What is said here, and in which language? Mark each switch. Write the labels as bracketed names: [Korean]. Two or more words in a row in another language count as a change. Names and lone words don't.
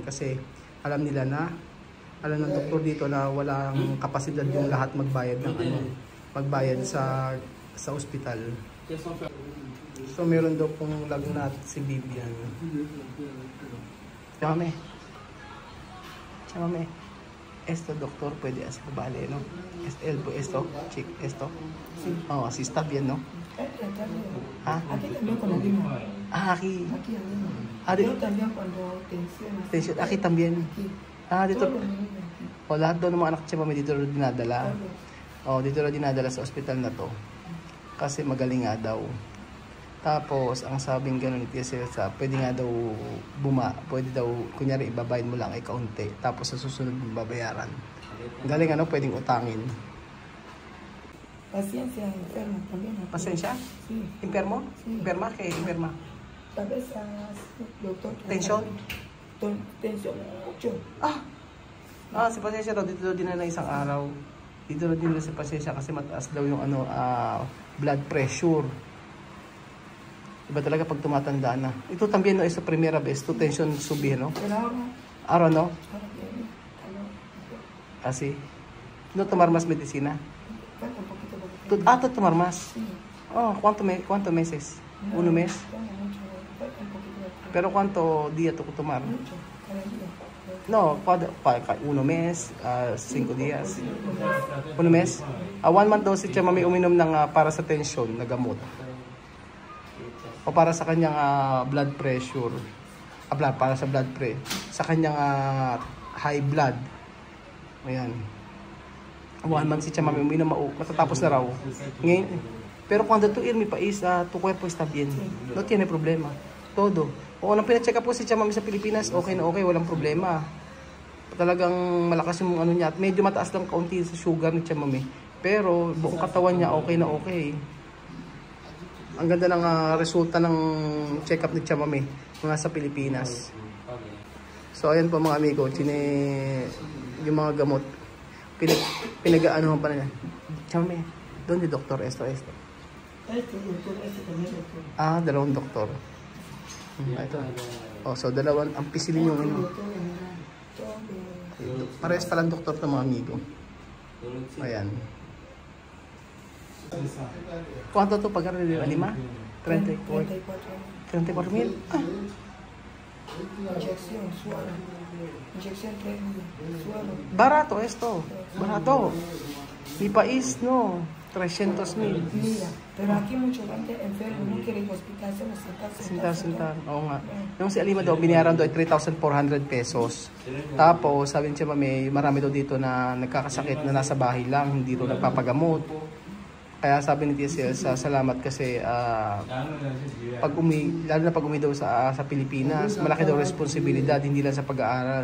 [Filipino] Kasi alam ng doktor dito na walang kapasidad yung lahat magbayad ng magbayad sa ospital. So meron daw pong lagnat si Bibian. Chamame. [Spanish] Esto, doctor, puede hacer, vale, ¿no? Esto, chick, esto. Oh, así está bien, ¿no? Ah, Aquí también con la lima. aquí. Aquí la lima. Ah, Pero también cuando tensiones. tension, aquí también. Aquí. [Filipino] Ah, dito. [Spanish] Todo lo mismo aquí. [Filipino] O, lahat daw ng mga anak siya, mami, dito rin dinadala. O, dito rin dinadala sa ospital na to. Kasi magaling nga daw. Tapos, ang sabing gano'n ni Tia Celsa, pwede nga daw pwede daw, kunyari, ibabayad mo lang ay kaunti. Tapos, sa susunod mo babayaran. Galing ano, pwedeng utangin. [Spanish] Paciencia enferma también. aquí. Pasensya? Sí. Impermo? Sí. [Filipino] Imperma? Kaya imperma? [Spanish] Tal vez doctor. Tensión? Tensión mucho. [Filipino] Ah, si Pasensya daw, dito daw din na isang araw. Dito daw din na si Pasensya kasi mataas daw yung blood pressure. Iba talaga pag tumatanda na. [Spanish] Ito también no, ito primera vez, to tension subir, no? Pero [Filipino] Araw, [Spanish] ahora, no? ahora viene. Así. No tomar más medicina. Falta un poquito. To tomar más. Sí. Oh, ¿cuánto meses? No, ¿Un mes? Falta mucho. Falta un poquito. Pero ¿cuánto día to tomar? Mucho. Cada día. No, uno mes, 5 días. 1 mes? [Filipino] 1 month daw si Tia Mami uminom ng para sa tension na gamot. O para sa kanyang blood pressure. Para sa blood pressure. Sa kanyang high blood. Ayan. 1 month si Tia Mami uminom, matatapos na raw. Ngayon, [Spanish] pero cuando tu irme país, tu cuerpo está bien. No tiene problema. Todo. [Filipino] O nang pina-check up po si Tia Mami sa Pilipinas, okay na okay, walang problema. Talagang malakas yung ano niya. At medyo mataas lang kaunti sa sugar ni Tia Mami. Pero buong katawan niya okay na okay. Ang ganda ng resulta ng check-up ni Tia Mami mga sa Pilipinas. So ayan po mga amigo, yung mga gamot pinag-aanohan pa na niya. Tia Mami, doon ni Doktor esto. [Spanish] Este doctor, este también doctor. [Filipino] Ah, dalawang doktor. Ito. Oh, so dalawang ampicillin yung ano. Parehas palang doktor to mga amigo. Ayan. [Spanish] ¿Cuánto to pagar de Lima? 34,000. Ah, Inyección, suero. Inyección 3 suero. barato esto. Barato. Mi país no, 300,000. Mira, pero aquí mucha gente enferma no quiere ir al hospital, solo [Filipino] Sintar. Oo nga. Yung si Alima daw, binayaran daw ay 3,400 pesos. Tapos, sabi niya, Mami, marami daw dito na nagkakasakit na nasa bahay lang, hindi daw nagpapagamot. Kaya sabi ni Tia Celsa, salamat kasi lalo na pag umi daw sa Pilipinas, malaki daw responsibilidad, hindi lang sa pag-aaral.